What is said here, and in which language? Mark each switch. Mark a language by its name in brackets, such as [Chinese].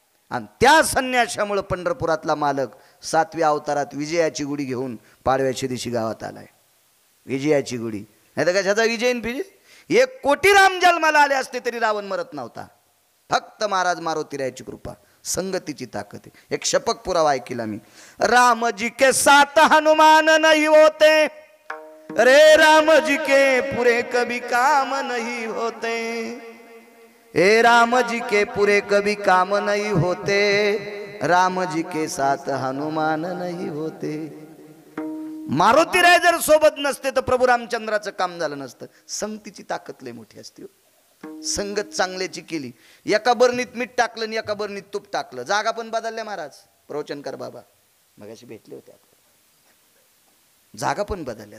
[Marathi] आणि त्या संन्याशामुळे पंढरपुरातला मालक 7व्या अवतारात विजयाची गुढी घेऊन पाडव्याच्या दिवशी गावात आलाय. विजयाची गुढी, नाही तर कशाचा विजय फिजे. 1 कोटी राम जन्माला आले असते तरी रावण मरत नव्हता. फक्त महाराज मारुतीरायाची कृपा, संगतीची ताकद आहे. एक शपक पुरावा ऐकला मी. [Hindi] राम जी के साथ हनुमान नहीं होते, रे राम जी के पूरे कभी काम नहीं होते. हे राम जी के पूरे कभी काम नहीं होते, राम जी के साथ हनुमान नहीं होते. [Marathi] मारुतीराय जर सोबत नसते तर प्रभू रामचंद्राचं काम झालं नसतं. संगतीची ताकद लय मोठी असते. संगत चांगल्याची केली. एका बरणीत मीठ टाकलं आणि एका बरणीत तूप टाकलं. जागा पण बदलल्या महाराज. प्रवचनकर बाबा मगाशी भेटले होते. जागा पण बदलल्या.